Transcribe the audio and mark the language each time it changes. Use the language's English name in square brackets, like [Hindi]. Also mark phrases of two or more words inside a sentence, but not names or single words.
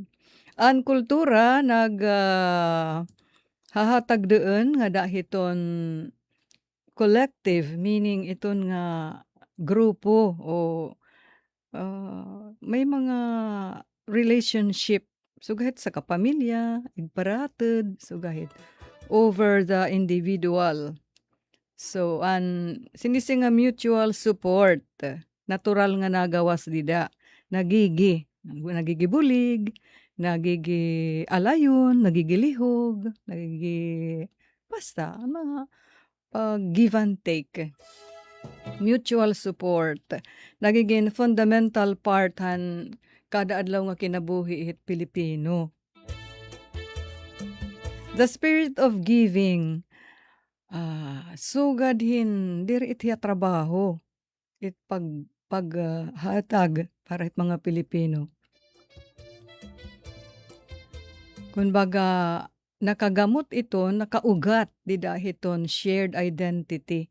[Waray] Ang kultura hahatag doon nga dahiton [English] collective, meaning [Waray] iton nga grupo o may mga relationship sugahit sa kapamilya, igparatid, sugahit [English] over the individual. [Waray] So, sinisi nga [English] mutual support, [Waray] natural nga nagawas dida, nagigibulig, alayon, nagigilihog, basta, mga [English] give and take. Mutual support, [Waray] nagiging [English] fundamental part [Waray] kada adlaw nga kinabuhi it Pilipino. [English] The spirit of giving, [Waray] sugad diri itiya trabaho, it paghatag para it mga Pilipino. Kumbaga, nakagamot ito, nakaugat di dahiton [English] shared identity.